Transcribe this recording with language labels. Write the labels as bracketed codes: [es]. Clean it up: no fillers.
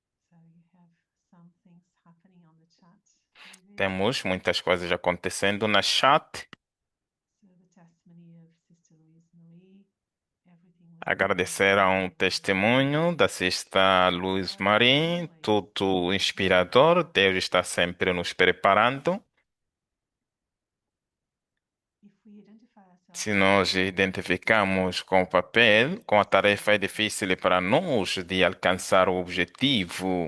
[en] So you have some things happening on the chat. David. [pt] Temos muitas coisas acontecendo na chat. [en] So the testimony of Sister Louise Marie, everything was [pt] Agradecer a um testemunho da Sista Luz Marie, tudo inspirador. Deus está sempre nos preparando. [en] If we identify ourselves [pt] Se nós identificamos com o papel, com a tarefa é difícil para nós de alcançar o objetivo,